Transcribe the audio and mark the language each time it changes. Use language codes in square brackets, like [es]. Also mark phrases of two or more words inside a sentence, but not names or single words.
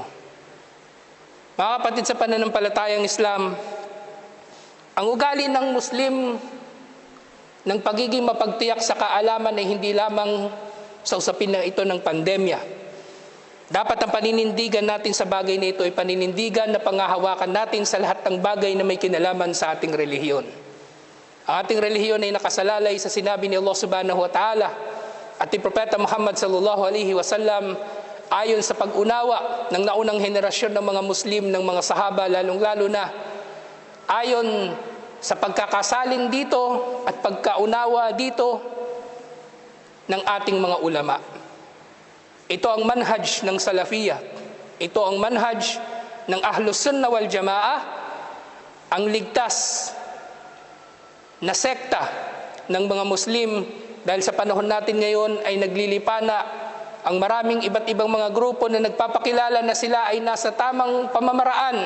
[tl] Mga kapatid sa pananampalatayang Islam, ang ugali ng Muslim ng pagiging mapagtiyak sa kaalaman ay hindi lamang sa usapin na ito ng pandemya. Dapat ang paninindigan natin sa bagay na ito ay paninindigan na pangahawakan natin sa lahat ng bagay na may kinalaman sa ating relihiyon. Ang ating relihiyon ay nakasalalay sa sinabi ni Allah [ar] سبحانه وتعالى [tl] at ni Propeta Muhammad [ar] صلى الله عليه وسلم [tl] ayon sa pag-unawa ng naunang henerasyon ng mga Muslim, ng mga sahaba, lalong-lalo na ayon sa pagkakasalin dito at pagkaunawa dito ng ating mga ulama. Ito ang manhaj ng Salafiyah. Ito ang manhaj ng [ar] أهل السنة والجماعة [tl] ang ligtas na sekta ng mga Muslim, dahil sa panahon natin ngayon ay naglilipana ang maraming iba't ibang mga grupo na nagpapakilala na sila ay nasa tamang pamamaraan.